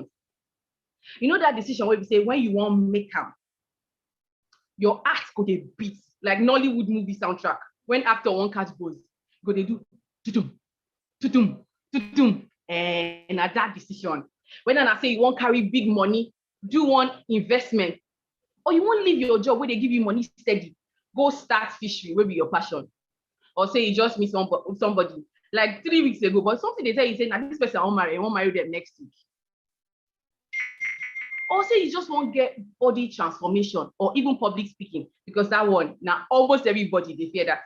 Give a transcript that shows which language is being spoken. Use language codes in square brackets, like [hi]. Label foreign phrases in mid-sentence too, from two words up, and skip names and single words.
[pcm] You know that decision wey be say when you want make am, your heart go dey beat like Nollywood movie soundtrack. When actor wan catch buzz, go dey do tutum, tutum, tutum, and na that decision. Whether na say you wan carry big money, do one investment, or you wan leave your job where they give you money steady, go start fishery, wey be your passion. Or say you just meet somebody like 3 weeks ago, but something they tell you say, now this person I won't marry them next week. Or say you just won't get body transformation or even public speaking, because that one, now almost everybody, they fear that.